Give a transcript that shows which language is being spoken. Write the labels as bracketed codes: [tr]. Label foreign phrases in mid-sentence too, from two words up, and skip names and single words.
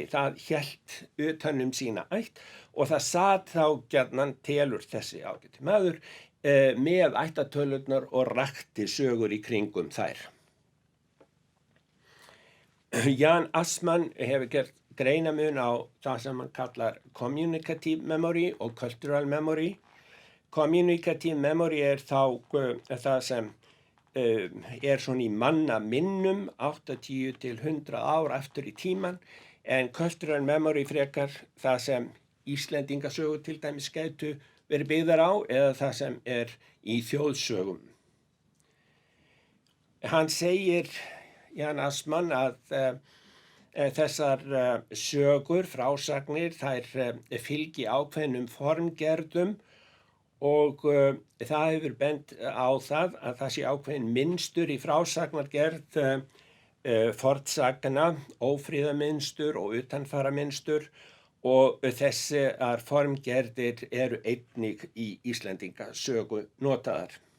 [is] Það hélt utan sína ætt og það sat þá gjarnan telur þessi ágæti maður með ættartölurnar og rakti sögur í kringum þær. Jan Assmann hefur gert greinamun á það sem hann kallar [en] communicative memory [is] og [en] cultural memory. Communicative memory [is] þá það sem svona í manna minnum 80 til 100 ár aftur í tíman, en [en] cultural memory [is] frekar það sem Íslendingasögur til dæmis gætu verið byggðar á eða það sem í þjóðsögum. Hann segir, Jan Assmann, að þessar sögur, frásagnir, þær fylgi ákveðnum formgerðum og það hefur bent á það að það sé ákveðin mynstur í frásagnargerð fornsagna, ófríðamynstur og utanfaramynstur og þessar formgerðir eru einnig í Íslendingasögu notaðar.